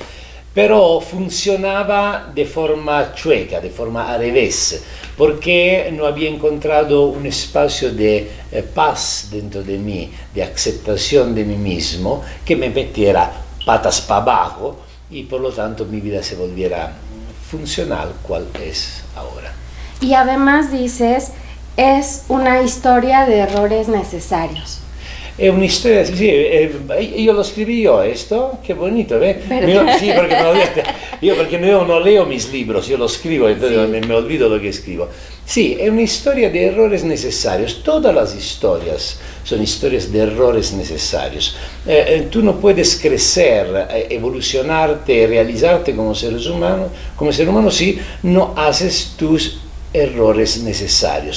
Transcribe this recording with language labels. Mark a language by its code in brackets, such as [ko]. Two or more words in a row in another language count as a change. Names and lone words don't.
[es] Pero funcionaba de forma chueca, de forma al revés, porque no había encontrado un espacio de paz dentro de mí, de aceptación de mí mismo, que me metiera patas para abajo y por lo tanto mi vida se volviera funcional, cual es ahora. Y además dices, es una historia de errores necesarios. [it] È una storia, sì, io lo scriví [es] yo esto, qué bonito, ¿ves? Sí, porque me olvidé, yo porque no leo mis libros, yo los escribo, entonces Sí. me olvido lo que escribo. Sí, è una historia de errores necesarios, todas las historias son historias de errores necesarios. Tú no puedes crecer, evolucionarte, realizarte como ser humano si no haces tus errores necesarios.